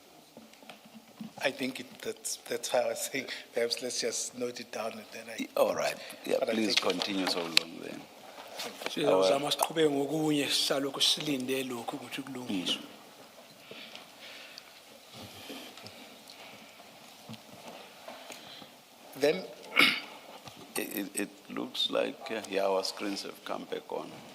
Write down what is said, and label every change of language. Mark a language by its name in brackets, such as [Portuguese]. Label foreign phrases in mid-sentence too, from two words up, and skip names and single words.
[English] I think that's how I say, perhaps let's just note it down and then All right, yeah, But I please think- continue so long then. [North Ndebele] Sizama siqhubeke ngokunye sisalokho silinde lokho ukuthi kulungiswe. [English] Then, It looks like, yeah, our screens have come back on.